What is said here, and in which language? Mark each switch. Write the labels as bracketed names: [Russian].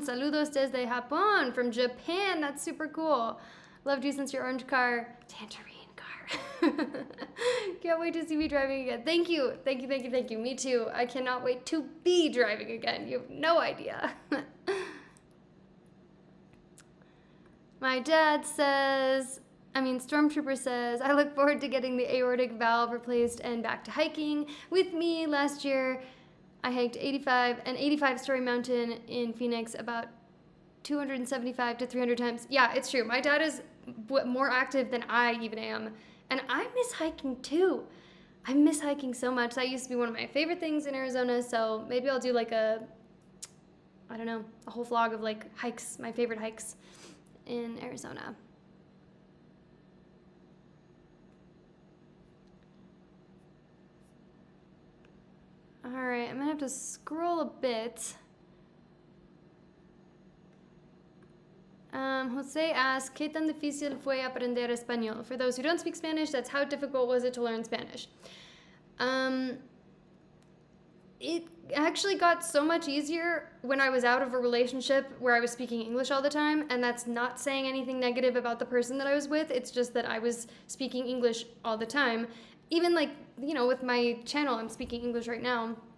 [Spanish] Saludos desde Japón [English] from Japan. That's super cool. Loved you since your orange car. Tangerine car. Can't wait to see me driving again. Thank you. Thank you, thank you, thank you. Me too. I cannot wait to be driving again. You have no idea. My dad says, Stormtrooper says, I look forward to getting the aortic valve replaced and back to hiking with me. Last year, I hiked an 85-story mountain in Phoenix about 275 to 300 times. Yeah, it's true. My dad is more active than I even am. And I miss hiking too. I miss hiking so much. That used to be one of my favorite things in Arizona. So maybe I'll do like a whole vlog of like hikes, my favorite hikes in Arizona. All right, I'm gonna have to scroll a bit. [Spanish] Jose asks, ¿Qué tan difícil fue aprender español? [English] For those who don't speak Spanish, that's how difficult was it to learn Spanish? It actually got so much easier when I was out of a relationship where I was speaking English all the time, and that's not saying anything negative about the person that I was with. It's just that I was speaking English all the time. Even like, with my channel, I'm speaking English right now.